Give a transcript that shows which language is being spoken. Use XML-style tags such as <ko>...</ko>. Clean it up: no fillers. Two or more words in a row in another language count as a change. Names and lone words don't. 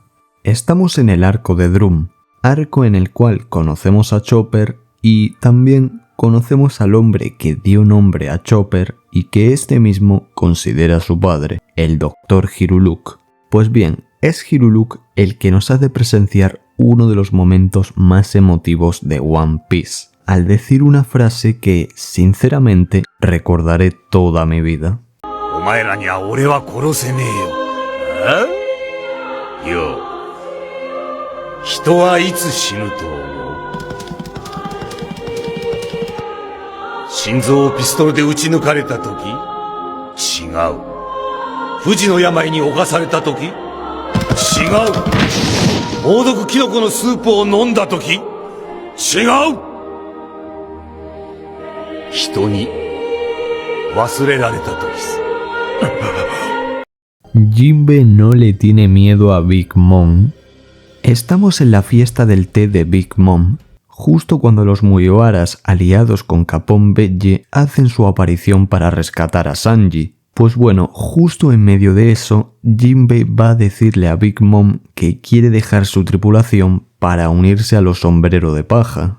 <es>Estamos en el arco de Drum, arco en el cual conocemos a Chopper y también conocemos al hombre que dio nombre a Chopper y que este mismo considera su padre, el Dr. Hiruluk. Pues bien, es Hiruluk el que nos hace presenciar uno de los momentos más emotivos de One Piece, al decir una frase que, sinceramente, recordaré toda mi vida.</es> <ja>お前らには俺は殺せねえよ。よ。人はいつ死ぬと思う？心臓をピストルで撃ち抜かれた時？違う。不治の病に侵された時？違う。猛毒キノコのスープを飲んだ時？違う。人に忘れられた時さ。</ja> <es>Jinbe no le tiene miedo a Big Mom. Estamos en la fiesta del té de Big Mom, justo cuando los Mugiwaras aliados con Capone Bege hacen su aparición para rescatar a Sanji. Pues bueno, justo en medio de eso, Jinbe va a decirle a Big Mom que quiere dejar su tripulación para unirse a los Sombrero de Paja.</es>